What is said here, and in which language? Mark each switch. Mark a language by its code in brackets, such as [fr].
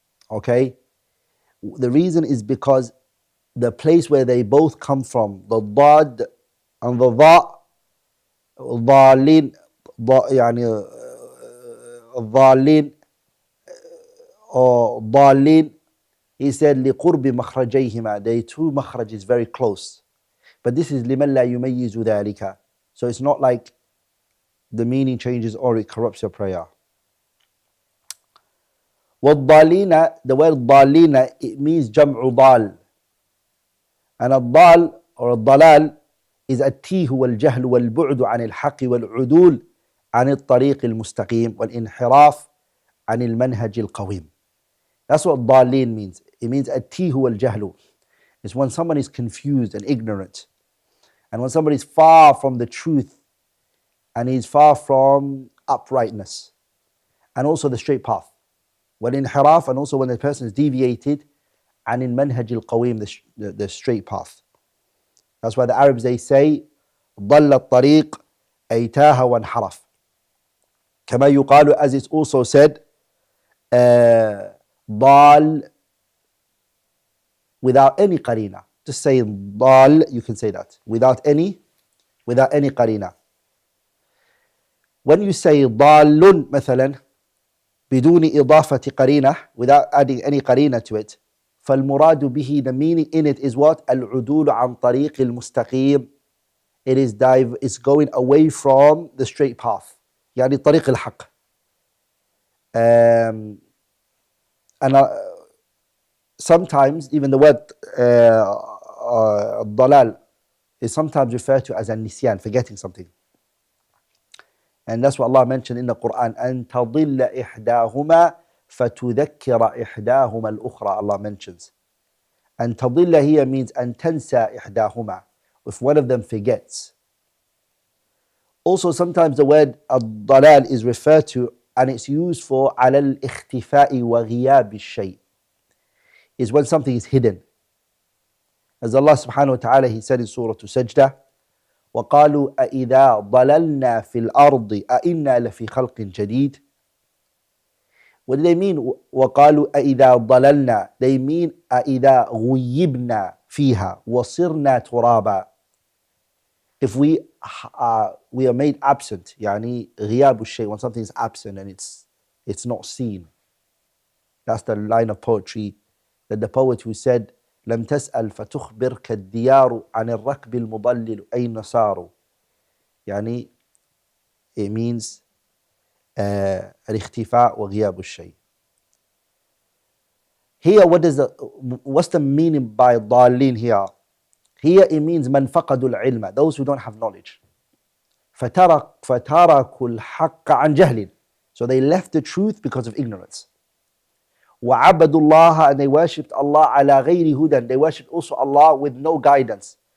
[en] Okay, the reason is because the place where they both come from, the dad and the dha, ضالين, يعني ضالين or ضالين, he said [ar] لقرب مخرجيهما, [en] they two makhraj is very close, but this is [ar] لمن لا يميز ذلك, [en] so it's not like the meaning changes or it corrupts your prayer. [ar] والضالين, [en] the word [ar] ضالين, [en] it means [ar] جمع ضال, and الضال or الضلال is التيه والجهل والبعد عن الحق والعدول عن الطريق المستقيم والانحراف عن المنهج القويم. [en] That's what ضالين means. It means [ar] التيه والجهل. [en] It's when someone is confused and ignorant, and when somebody is far from the truth and is far from uprightness, and also the straight path. والانحراف, and also when the person is deviated [ar] عن المنهج القويم, [en] the straight path. That's why the Arabs, they say [ar] ضل الطريق أي تاه وانحرف. كما يقال, [en] as it's also said, ضال without any قرينة. Just say ضال, you can say that without any قرينة. When you say [ar] ضال مثلا بدون إضافة قرينة, [en] without adding any قرينة to it, [ar] فالمراد به, [en] the meaning in it is what? [ar] العدول عن طريق المستقيم. [en] It is it's going away from the straight path, [ar] يعني طريق الحق. [en] And sometimes even the word الضلال is sometimes referred to as النسيان, forgetting something. And that's what Allah mentioned in the Qur'an, [ar] أن تضل إحداهما فتذكر إحداهما الأخرى. [en] Allah mentions [ar] أن تضل [en] here means [ar] أن تنسى إحداهما, [en] if one of them forgets. Also sometimes the word الضلال is referred to, and it's used for [ar] على الاختفاء وغياب الشيء, [en] is when something is hidden. As Allah subhanahu wa ta'ala, he said in Surah Sajdah, [ar] وقالوا أإذا ضللنا في الأرض أإنا لفي خلق جديد. [en] What do they mean? [ar] وقالوا أإذا ضللنا, [en] they mean [ar] أإذا غيبنا فيها وصرنا ترابا. [en] If we are made absent, [ar] يعني غياب الشيء, [en] when something is absent and it's not seen. That's the line of poetry that the poet who said [ar] لم تسأل فتخبرك الديار عن الركب المضلل أين صاروا. يعني [en] it means [ar] الاختفاء وغياب الشيء. [en] Here, what's the meaning by ضالين here? Here it means [ar] من فقدوا العلم, [en] those who don't have knowledge. [ar] فتركوا الحق عن جهل, [en] so they left the truth because of ignorance. [ar] وعبدوا الله, [en] and they worshipped Allah [ar] على غير هدى, [en] they worshipped also Allah with no guidance.